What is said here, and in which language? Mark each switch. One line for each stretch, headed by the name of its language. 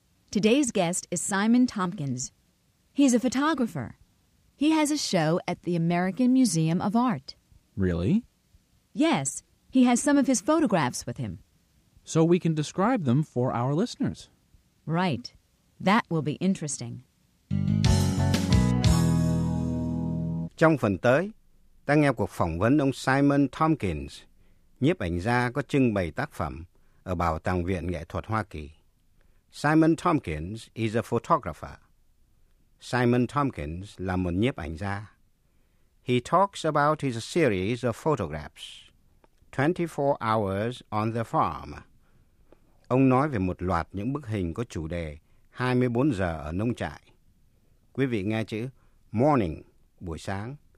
English: Today's guest is Simon Tompkins. He's a photographer. He has a show at the American Museum of Art. Really? Yes, he has some of his photographs with him. So we can describe them for our listeners. Right. That will be interesting.
Vietnamese: Trong phần tới, ta nghe cuộc phỏng vấn ông Simon Tompkins, nhiếp ảnh gia có trưng bày tác phẩm ở Bảo tàng Viện Nghệ thuật Hoa Kỳ.
English: Simon Tompkins is a photographer.
Vietnamese: Simon Tompkins là một nhiếp ảnh gia.
English: He talks about his series of photographs, 24 hours on the farm.
Vietnamese: Ông nói về một loạt những bức hình có chủ đề 24 giờ ở nông trại. Quý vị nghe chữ morning, buổi sáng.